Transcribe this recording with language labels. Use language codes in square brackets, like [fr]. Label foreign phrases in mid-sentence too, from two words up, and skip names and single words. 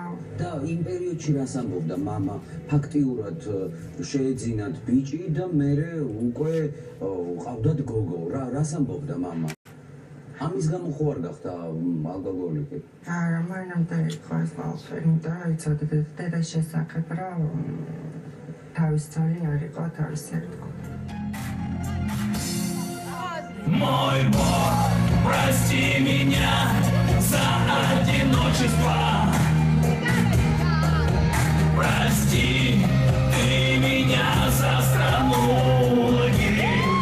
[ka] და იმ პერიოდში რას ამბობდა მამა? ფაქტიურად შეეძინათ ბიჭი და მერე უკვე ყავდათ გოგო. რას ამბობდა მამა? ამის გამო ხო არ გახდა ალკოჰოლიკი? არა, მაინამდე იყო ეს ყველაფერი და იცოდი დედას შესახებ რომ თავის ძალი არ იყო თავის ერთგული. [ru] Мой Бог, прости меня за одиночество. Прости ты меня за страну лагерей.